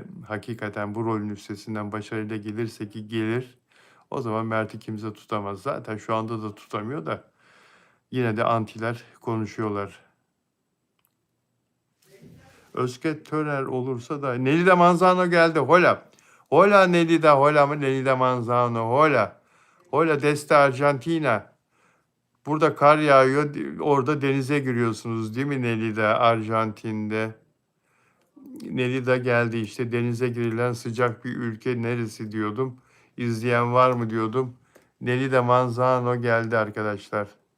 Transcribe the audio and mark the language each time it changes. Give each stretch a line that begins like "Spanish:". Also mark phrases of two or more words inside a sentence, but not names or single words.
Turkish: Hakikaten bu rolün üstesinden başarıyla gelirse ki gelir. O zaman Mert'i kimse tutamaz. Zaten şu anda da tutamıyor da yine de antiler konuşuyorlar. Özge Törer olursa da Nelide Manzano geldi.
Spanish: Hola. Hola Nelide, hola mı Nelide Manzano, hola. Hola desde Arjantina.
Turkish: Burada kar yağıyor, orada denize giriyorsunuz değil mi Nelide, Arjantin'de? Nelide geldi işte, denize girilen sıcak bir ülke neresi diyordum. İzleyen var mı diyordum. Nelide Manzano geldi arkadaşlar.